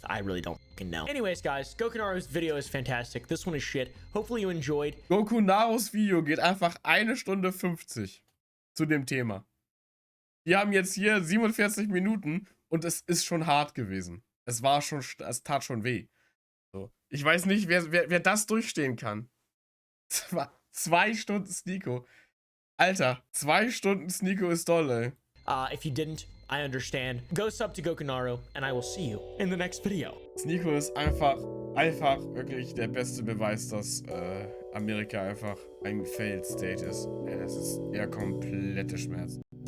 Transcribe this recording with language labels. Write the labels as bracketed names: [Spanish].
[English] I really don't fucking know. Anyways, guys, Gokunaru's video is fantastic. This one is shit. Hopefully you enjoyed. [German] Gokunarus Video geht einfach 1 Stunde 50 zu dem Thema. Wir haben jetzt hier 47 Minuten und es ist schon hart gewesen. Es tat schon weh. So. Ich weiß nicht, wer das durchstehen kann. 2 Stunden SNEAKO. Alter, 2 Stunden SNEAKO ist doll, ey. [English] If you didn't, I understand. Go sub to Gokunaru, and I will see you in the next video. [German] SNEAKO ist einfach wirklich der beste Beweis, dass Amerika einfach ein Failed State ist. Ja, das ist der komplette Schmerz.